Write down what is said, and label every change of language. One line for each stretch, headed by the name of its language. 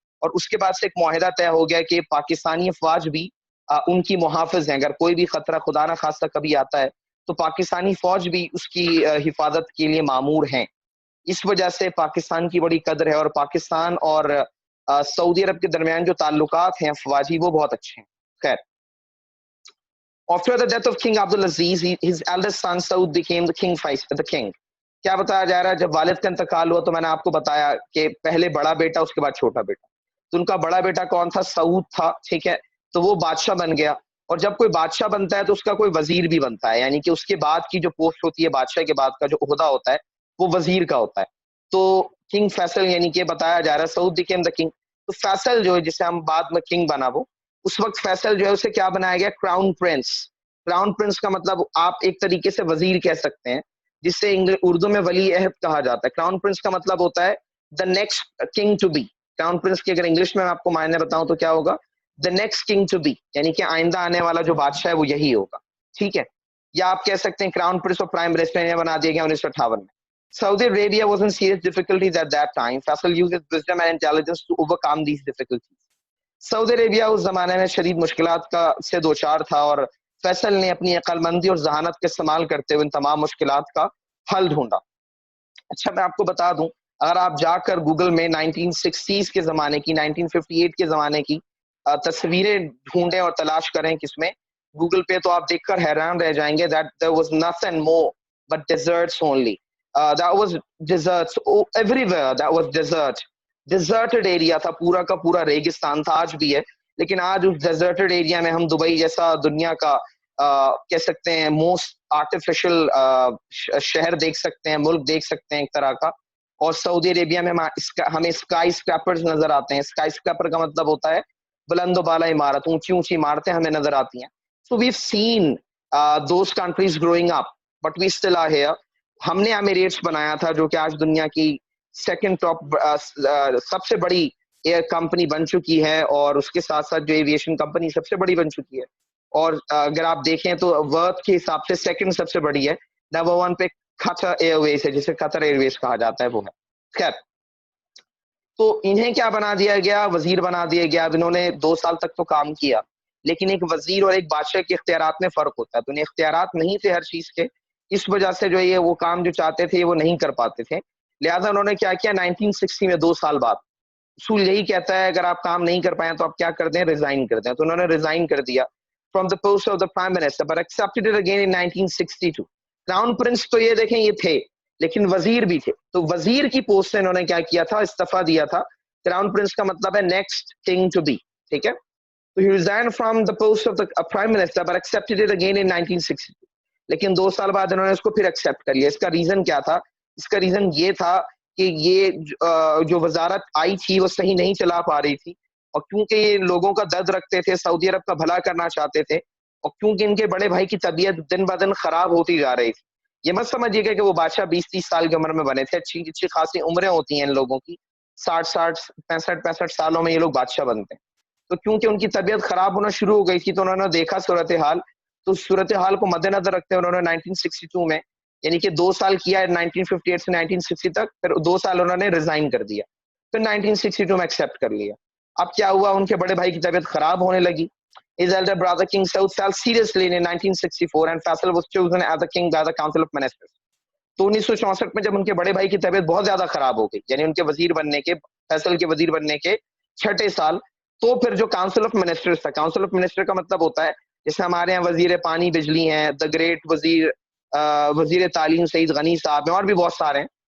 Urdu: اور اس کے بعد سے ایک معاہدہ طے ہو گیا کہ پاکستانی افواج بھی ان کی محافظ ہیں. اگر کوئی بھی خطرہ خدا نہ خواستہ کبھی آتا ہے تو پاکستانی فوج بھی اس کی حفاظت کے لیے مامور ہیں. اس وجہ سے پاکستان کی بڑی قدر ہے, اور پاکستان اور سعودی عرب کے درمیان جو تعلقات ہیں افواجی وہ بہت اچھے ہیں.
English: خیر, after the death of King Abdul Aziz, his eldest son Saud became the king.
Urdu: کیا بتایا جا رہا ہے, جب والد کا انتقال ہوا تو میں نے آپ کو بتایا کہ پہلے بڑا بیٹا اس کے بعد چھوٹا بیٹا, تو ان کا بڑا بیٹا کون تھا؟ سعود تھا, ٹھیک ہے, تو وہ بادشاہ بن گیا. اور جب کوئی بادشاہ بنتا ہے تو اس کا کوئی وزیر بھی بنتا ہے, یعنی کہ اس کے بعد کی جو پوسٹ ہوتی ہے, بادشاہ کے بعد کا جو عہدہ ہوتا ہے وہ وزیر کا ہوتا ہے. تو کنگ فیصل یعنی کہ بتایا جا رہا ہے سعود
English: Became the king.
Urdu: تو فیصل جو ہے جسے ہم بعد میں کنگ بنا, وہ اس وقت فیصل جو ہے اسے کیا بنایا گیا؟ Crown prince. کراؤن پرنس کا مطلب آپ ایک طریقے سے وزیر کہہ سکتے ہیں, جس سے اردو میں ولی عہد کہا جاتا ہے. کراؤن پرنس کا مطلب ہوتا ہے
English: The next king to be.
Urdu: Crown prince کے اگر انگلش میں آپ کو معنی بتاؤں تو کیا ہوگا؟ The next king to be, یعنی کہ آئندہ آنے والا جو بادشاہ ہے وہ یہی ہوگا, ٹھیک ہے. یا آپ کہہ سکتے ہیں کراؤن پرنس اور پرائم منسٹر بنا دیا گیا 1958 میں.
English: Saudi Arabia was in serious difficulties at that time. Faisal used his wisdom and intelligence to overcome these difficulties.
Urdu: سعودی عربیہ اس زمانے میں شدید مشکلات کا سے دوچار تھا, اور فیصل نے اپنی عقل مندی اور ذہانت کا استعمال کرتے ہوئے ان تمام مشکلات کا حل ڈھونڈا. اچھا, میں آپ کو بتا دوں, اگر آپ جا کر گوگل میں 1960s کے زمانے کی, 1958 کے زمانے کی تصویریں ڈھونڈیں اور تلاش کریں کس میں, گوگل پہ, تو آپ دیکھ کر حیران رہ جائیں گے.
English: that there was nothing more but deserts only. That was deserts everywhere. That was deserted area
Urdu: تھا, پورا کا پورا ریگستان تھا, آج بھی ہے. لیکن آج اس ڈیزرٹڈ ایریا میں ہم دبئی جیسا دنیا کا کہہ سکتے ہیں موسٹ آرٹیفیشل شہر دیکھ سکتے ہیں, ملک دیکھ سکتے ہیں ایک طرح کا. اور سعودی عربیہ میں ہمیں اسکائی اسکریپرز نظر آتے ہیں. اسکائی اسکریپر کا مطلب ہوتا ہے بلند و بالا عمارت, اونچی اونچی عمارتیں ہمیں نظر آتی ہیں.
English: So we've seen those countries growing up, but we still are here.
Urdu: ہم نے ایمریٹس بنایا تھا جو کہ آج دنیا کی سیکنڈ ٹاپ سب سے بڑی ایئر کمپنی بن چکی ہے, اور اس کے ساتھ ساتھ جو ایویشن کمپنی سب سے بڑی بن چکی ہے. اور اگر آپ دیکھیں تو ورتھ کے حساب سے سیکنڈ سب سے بڑی ہے. نمبر 1 پہ قطر ایئر ویز ہے, جسے قطر ایئر ویز کہا جاتا ہے, وہ ہے. خیر, تو انہیں کیا بنا دیا گیا؟ وزیر بنا دیا گیا. اب انہوں نے 2 سال تک تو کام کیا, لیکن ایک وزیر اور ایک بادشاہ کے اختیارات میں فرق ہوتا ہے. تو انہیں اختیارات نہیں تھے ہر چیز کے, اس وجہ سے جو یہ وہ کام جو چاہتے تھے وہ نہیں کر پاتے تھے. لہٰذا انہوں نے کیا کیا, 1960 میں 2 سال بعد, اصول یہی کہتا ہے اگر آپ کام نہیں کر پائیں تو آپ کیا کر دیں؟ ریزائن کر دیں. تو انہوں نے ریزائن کر دیا
English: From the post of the prime minister, but accepted it again in 1962.
Urdu: Crown prince تو یہ دیکھیں یہ تھے, لیکن وزیر بھی تھے. تو وزیر کی پوسٹ سے انہوں نے کیا کیا تھا؟ استعفیٰ دیا تھا. کراؤن پرنس کا مطلب ہے
English: next king to be,
Urdu: ٹھیک ہے.
English: تو he resigned from the post of the prime minister but accepted it again in 1962.
Urdu: لیکن 2 سال بعد انہوں نے اس کو پھر ایکسیپٹ کر لیا. اس کا ریزن کیا تھا؟ اس کا ریزن یہ تھا کہ یہ جو وزارت آئی تھی وہ صحیح نہیں چلا پا رہی تھی, اور کیونکہ یہ لوگوں کا درد رکھتے تھے, سعودی عرب کا بھلا کرنا چاہتے تھے, اور کیونکہ ان کے بڑے بھائی کی طبیعت دن بہ دن خراب ہوتی جا رہی تھی. یہ مت سمجھیے گا کہ وہ بادشاہ 20-30 سال کی عمر میں بنے تھے. اچھی خاصی عمریں ہوتی ہیں ان لوگوں کی, 60 65 سالوں میں یہ لوگ بادشاہ بنتے ہیں. تو کیونکہ ان کی طبیعت خراب ہونا شروع ہو گئی تھی, تو انہوں نے دیکھا صورتحال, تو صورتحال کو مد نظر رکھتے انہوں نے 1962 میں, یعنی کہ 2 سال کیا 1958 سے 1960 تک, پھر 2 سال انہوں نے ریزائن کر دیا, پھر 1962 میں ایکسیپٹ کر لیا. اب کیا ہوا, ان کے بڑے بھائی کی طبیعت خراب ہونے لگی.
English: His elder brother King Saud fell seriously in 1964 and Faisal was chosen as the king by the Council of Ministers.
Urdu: تو 1964 میں جب ان کے بڑے بھائی کی طبیعت بہت زیادہ خراب ہو گئی, یعنی ان کے وزیر بننے کے, فیصل کے وزیر بننے کے 6 سال, تو پھر جو کاؤنسل آف منسٹرز تھا, کاؤنسل آف منسٹر کا مطلب ہوتا ہے جیسے ہمارے یہاں وزیر پانی بجلی ہیں, دا گریٹ وزیر تعلیم سعید غنی صاحب ہیں, اور بھی بہت سارے ہیں.